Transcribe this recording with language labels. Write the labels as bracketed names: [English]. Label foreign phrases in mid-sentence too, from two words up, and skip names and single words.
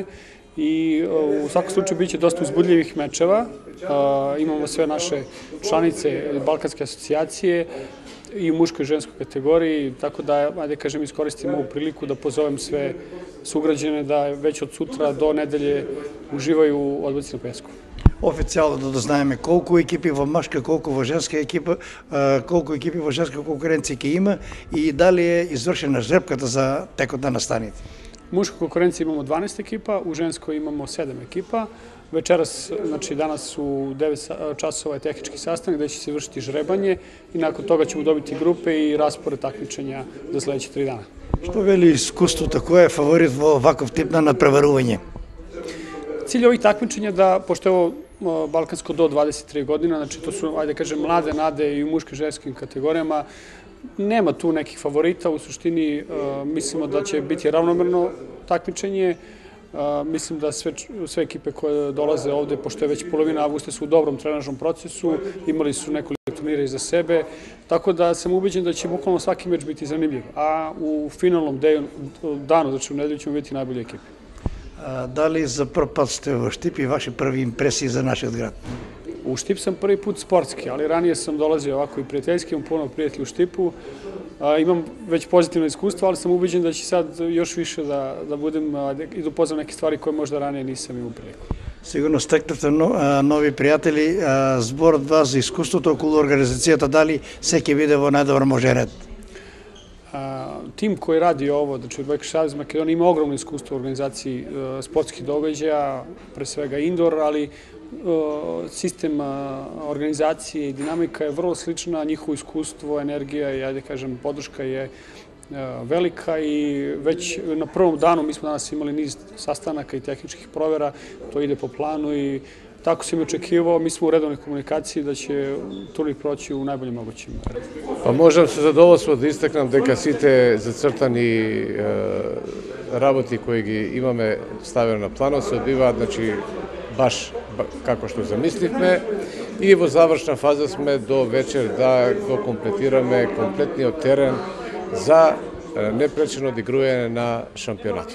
[Serbian] I u svakom slučaju biće dosta uzbudljivih mečeva. Imamo sve naše članice Balkanske asocijacije i u muškoj i ženskoj kategoriji, tako da, ajde kažem, iskoristim ovu priliku da pozovem sve sugrađane da već od sutra do nedelje uživaju u odbojci na pesku. [Macedonian] Официално да дознаеме колку екипи во машка, колку во женска екипа, колку екипи во женска конкуренција ќе има и дали е извршена жребката за текот на настаните. [Serbian] U muškoj konkurenciji imamo 12 ekipa, u ženskoj imamo 7 ekipa. Večeras, znači danas u 9 časova je tehnički sastanak gde će se vršiti žrebanje i nakon toga ćemo dobiti grupe i raspored takmičenja za sledeće 3 dana. [Macedonian] Што вели искуството, кој е фаворит во ваков тип на надпреварување? [Serbian] Cilj ovih takmičenja da, pošto je ovo balkansko do 23 godina, znači to su, ajde kažem, mlade nade i u muškim i ženskim kategorijama, nema tu nekih favorita, u suštini mislimo da će biti ravnomerno takmičenje. Mislim da sve ekipe koje dolaze ovde, pošto je već polovina avgusta, su u dobrom trenažnom procesu, imali su nekoliko turnira iza sebe, tako da sam ubeđen da će bukvalno svaki meč biti zanimljiv, a u finalnom danu, znači u nedelju, ćemo biti najbolje ekipe. [Macedonian] Дали за прв пат сте во Штип и ваши први импресии за нашиот град? [Serbian] U Štip sam prvi put sportski, ali ranije sam dolazio ovako i prijateljski, imam puno prijatelja u Štipu. Imam već pozitivno iskustvo, ali sam ubeđen da će sad još više da budem i da upoznam neke stvari koje možda ranije nisam imao priliku. [Macedonian] Сигурно стекнавте нови пријатели, збор од вас за искуството околу организацијата, дали се ќе биде во најдобар можен ред? [Serbian] Tim koji radi ovo, znači Odbojkaški savez Makedonije, ima ogromno iskustvo u organizaciji sportskih događaja, pre svega indoor, ali sistem organizacije i dinamika je vrlo slična, njihovo iskustvo, energija i, ajde kažem, podrška je velika i već na prvom danu mi smo danas imali niz sastanaka i tehničkih provera, to ide po planu i tako sam i očekivao, mi smo u redovnoj komunikaciji da će turnir proći u najboljem mogućem redu. [Macedonian] Pa можам со задоволство да истакнам дека сите зацртани работи кои ги имаме ставено на планот се одвиваат, значи, баш како што замисливме и во завршна фаза сме до вечер да го комплетираме комплетниот терен за непречено одигрување на шампионатот.